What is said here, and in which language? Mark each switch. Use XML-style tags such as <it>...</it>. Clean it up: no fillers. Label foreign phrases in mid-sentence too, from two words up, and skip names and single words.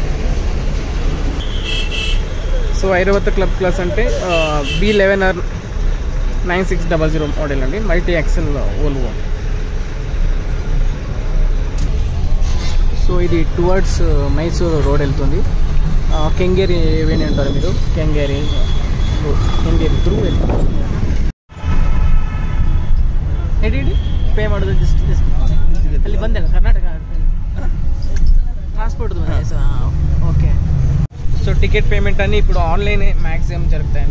<te>సో ఐరావత క్లబ్ క్లాస్ అంటే B11 9600 మోడల్ అండి,</te> <en>multi axle</en> <te>వోల్వో. సో ఇది టువర్డ్స్ మైసూర్ రోడ్ వెళ్తుంది. కెంగేరి ఏమైనా అంటారు మీరు, కెంగేరి త్రూ వెళ్తుంది.</te> <kn>ಹೇಳಿ ಪೇ ಮಾಡೋದು ಜಸ್ಟ್ ಅಲ್ಲಿ ಬಂದಲ್ಲ ಕರ್ನಾಟಕ ట్రాన్స్పోర్ట్ ఓకే.</kn> <te>సో</te> <en>ticket payment</en> <te>అన్నీ ఇప్పుడు</te> <en>online maximum</en> <te>జరుగుతాయండి.</te>